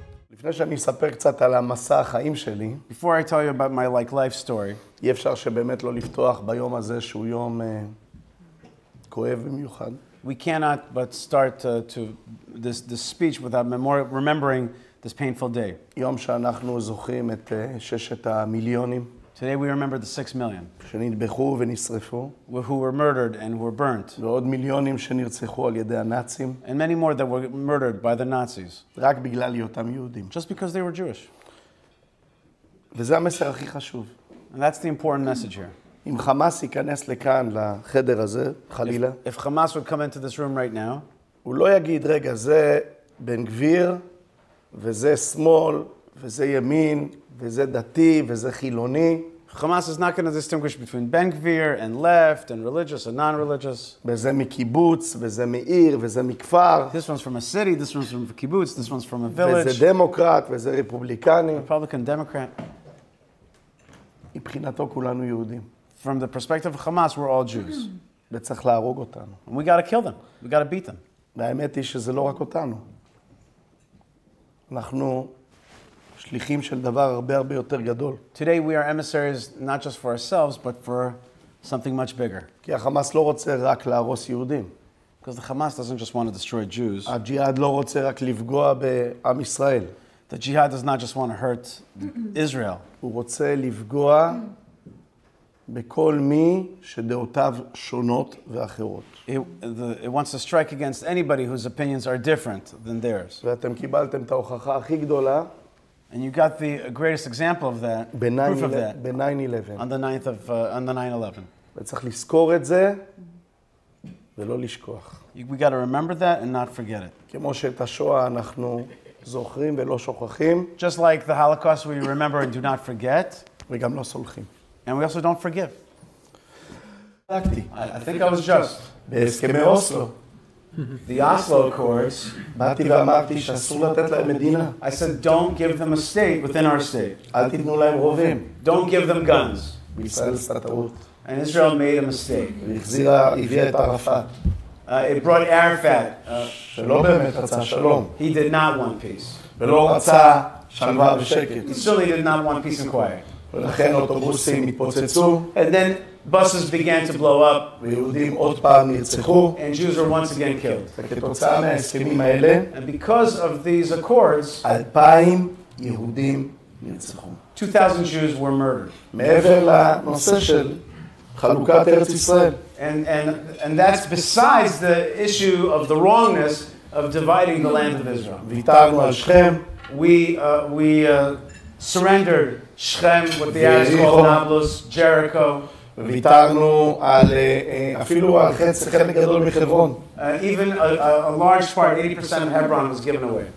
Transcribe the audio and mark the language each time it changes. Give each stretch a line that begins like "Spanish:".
Hebrew: לפני שאני אספר קצת על המסע החיים שלי,
English: Before I tell you about my life story,
Hebrew: אי אפשר שבאמת לא לפתוח ביום הזה שהוא יום כואב במיוחד.
English: we cannot but start this speech without remembering this painful day.
Hebrew: יום שאנחנו זוכרים את 6 המיליונים
English: Today we remember the 6 million
Hebrew: שנטבחו ונשרפו,
English: who were murdered and were burnt,
Hebrew: ועוד מיליונים שנרצחו על ידי הנאצים,
English: and many more that were murdered by the Nazis
Hebrew: רק בגלל היותם יהודים.
English: just because they were Jewish.
Hebrew: וזה המסר הכי חשוב.
English: And that's the important message here.
Hebrew: אם חמאס ייכנס לכאן, לחדר הזה, חלילה,
English: If Hamas would come into this room right now,
Hebrew: הוא לא יגיד, רגע, זה בן גביר, וזה שמאל, וזה ימין, וזה דתי, וזה חילוני.
English: Hamas is not going to distinguish between Ben Gvir and left and religious and non-religious.
Hebrew: וזה מקיבוץ, וזה מעיר, וזה מכפר.
English: This one's from a city, this one's from a kibbutz, this one's from a village.
Hebrew: וזה דמוקרט, וזה רפובליקני.
English: Republican, Democrat.
Hebrew: מבחינתו כולנו יהודים.
English: From the perspective of Hamas, we're all Jews.
Hebrew: וצריך להרוג אותנו.
English: And we got to kill them. We got to beat them.
Hebrew: והאמת היא שזה לא רק אותנו. אנחנו שליחים של דבר הרבה הרבה יותר גדול.
English: Today we are emissaries not just for ourselves, but for something much bigger.
Hebrew: כי החמאס לא רוצה רק להרוס יהודים.
English: Because the Hamas doesn't just want to destroy Jews.
Hebrew: הג'יהאד לא רוצה רק לפגוע בעם ישראל.
English: The jihad does not just want to hurt Israel.
Hebrew: הוא רוצה לפגוע בכל מי שדעותיו שונות ואחרות.
English: It wants to strike against anybody whose opinions are different than theirs.
Hebrew: ואתם קיבלתם את ההוכחה הכי גדולה
English: And you got the greatest example of that, proof of that,
Hebrew: ב-9/11.
English: on the 9/11.
Hebrew: וצריך לזכור את זה ולא לשכוח.
English: We got to remember that and not forget it.
Hebrew: כמו שאת השואה אנחנו זוכרים ולא שוכחים,
English: Just like the Holocaust, we remember and do not forget,
Hebrew: וגם לא סולחים.
English: and we also don't forgive. I think I was just.
Hebrew: בהסכמי אוסלו,
English: The Oslo Accords,
Hebrew: באתי ואמרתי שאסור לתת להם מדינה.
English: I said, don't give them a state within our state.
Hebrew: אל תיתנו להם רובים.
English: Don't give them guns.
Hebrew: בישראל עשתה טעות.
English: And Israel made a mistake.
Hebrew: הביאה את ערפאת,
English: It brought Arafat.
Hebrew: שלא באמת רצה שלום,
English: He did not want peace.
Hebrew: ולא רצה שלווה ושקט.
English: He certainly did not want peace and quiet.
Hebrew: ולכן אוטובוסים התפוצצו,
English: And then buses began to blow up,
Hebrew: ויהודים עוד פעם נרצחו,
English: and Jews were once again killed.
Hebrew: וכתוצאה מההסכמים האלה,
English: And because of these accords,
Hebrew: 2,000 יהודים נרצחו.
English: 2,000 Jews were murdered.
Hebrew: מעבר לנושא של חלוקת ארץ ישראל.
English: And that's besides the issue of the wrongness of dividing the land of Israel.
Hebrew: ויתרנו על שכם,
English: We surrendered Shechem, what the Arabs call Nablus, Jericho,
Hebrew: ויתרנו על אפילו על חלק גדול מחברון.
English: even a large part, 80% of Hebron was given away.